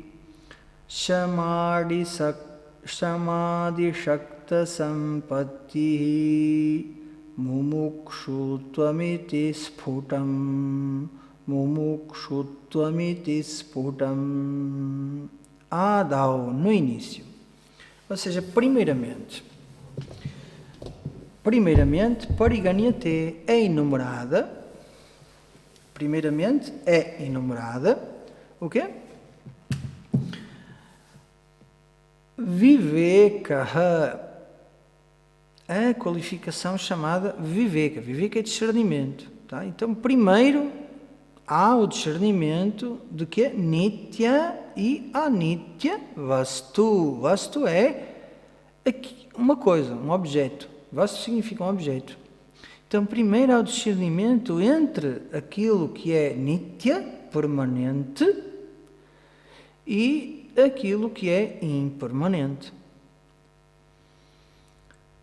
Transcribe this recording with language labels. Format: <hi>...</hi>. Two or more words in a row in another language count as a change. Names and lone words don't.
<sa>Shamadhi shakta sampattihi. Mumukshuttvamiti sphutam. Mumukshuttvamiti sphutam. Adau,</sa> <pt>no início. Ou seja, primeiramente, pariganyate é enumerada. Primeiramente é enumerada. O quê? Vivekaha. A qualificação chamada viveka. Viveka é discernimento. Tá? Então, primeiro há o discernimento de que é nitya e</pt> <sa>anitya vastu.</sa> <pt>Vastu é uma coisa, um objeto. Vastu significa um objeto. Então, primeiro há o discernimento entre aquilo que é nitya, permanente, e aquilo que é impermanente.</pt>